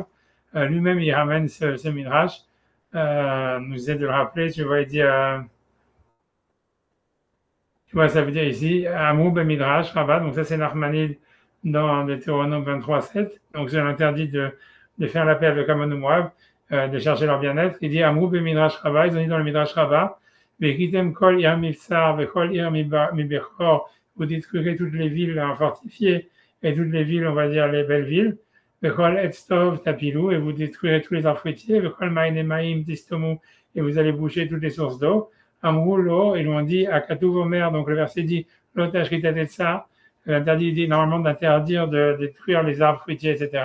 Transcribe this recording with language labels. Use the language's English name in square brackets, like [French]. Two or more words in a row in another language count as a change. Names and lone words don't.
[French] Lui-même, il ramène ce midrash. Nous aide de le rappeler, tu vois, il dit, tu vois, ça veut dire ici, [Hebrew] אמרו במדרש, [French] Rabat, donc ça c'est Nachmanide dans Deutéronome 23:7, donc c'est l'interdit de faire la paix avec Ammon ou Moab, de chercher leur bien-être. Il dit [Hebrew] אמרו במדרש רבה, [French] ils ont dit dans le Midrash Rabat, [Hebrew] והכיתם כל עיר מבצר וכל עיר מבחור, [French] vous détruirez toutes les villes fortifiées et toutes les villes, on va dire les belles villes. [Hebrew] וכל עץ טוב תפילו, [French] et vous détruirez tous les arbres fruitiers. [Hebrew] וכל מעייני מים תסתמו, [French] et vous allez boucher toutes les sources d'eau. Amroulo, ils l'ont dit à Katouvomer, donc le verset dit l'otachritat et ça, l'interdit dit normalement d'interdire de détruire les arbres fruitiers, etc.